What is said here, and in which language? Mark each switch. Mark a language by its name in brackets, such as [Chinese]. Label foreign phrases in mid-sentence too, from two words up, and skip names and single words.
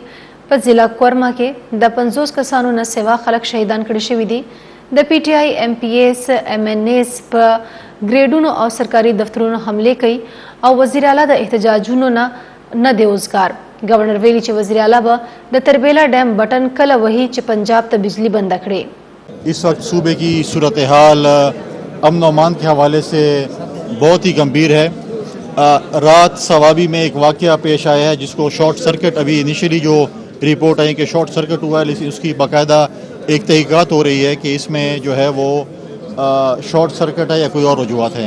[Pashto] په ضلع کورما کې د 50 کسانو نه سوا خلک شهیدان کړي شوي دي. د PTI MPS MNS په ګریډونو او سرکاري دفترونو حملې کوي او وزیر اعلی د احتجاجونو نه دی اوزګار. گورنر ویلی چې وزیر اعلی به د تربیلا ڈیم بٹن کله وهي چې پنجاب ته بجلی بند کړي. [Urdu] اس وقت صوبے کی صورتحال امن و امان کے حوالے سے بہت ہی گمبھیر ہے. رات سوابی میں ایک واقعہ پیش آیا ہے جس کو [English] short circuit, [Urdu] ابھی انیشلی جو رپورٹ آئی کہ [English] short circuit [Urdu] ہوا ہے، اس کی باقاعدہ ایک تحقیقات ہو رہی ہے کہ اس میں جو ہے وہ [English] short circuit [Urdu] ہے یا کوئی اور وجوہات ہیں.